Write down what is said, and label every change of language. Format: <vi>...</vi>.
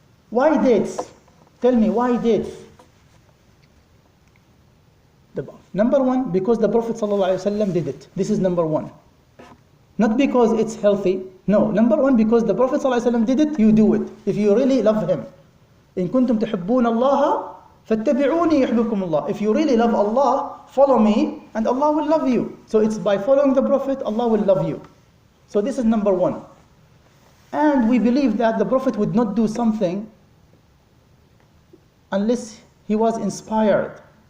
<en>Why dates? Tell me, why dates? Number one, because the Prophet ﷺ did it. This is number one. Not because it's healthy. No, number one, because the Prophet ﷺ did it, you do it. If you really love him.</en> <ar>إن كنتم تحبون الله فاتبعوني يحببكم الله.</ar> <en>If you really love Allah, follow me and Allah will love you. So it's by following the Prophet, Allah will love you. So this is number one. And we believe that the Prophet would not do something unless he was inspired.</en>